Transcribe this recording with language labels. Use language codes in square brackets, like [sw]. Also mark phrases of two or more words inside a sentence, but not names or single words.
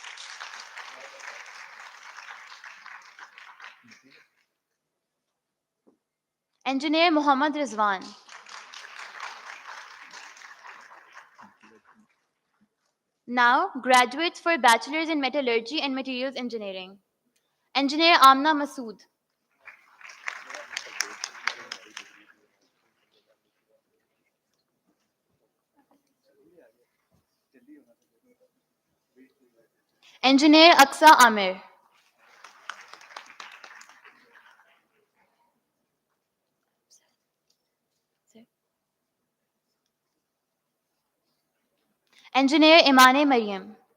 [en] Engineer Muhammad Rizwan. Now, graduates for Bachelor's in Metallurgy and Materials Engineering. Engineer Amna Masood. Engineer Aksa Amir. Engineer Imane Maryam.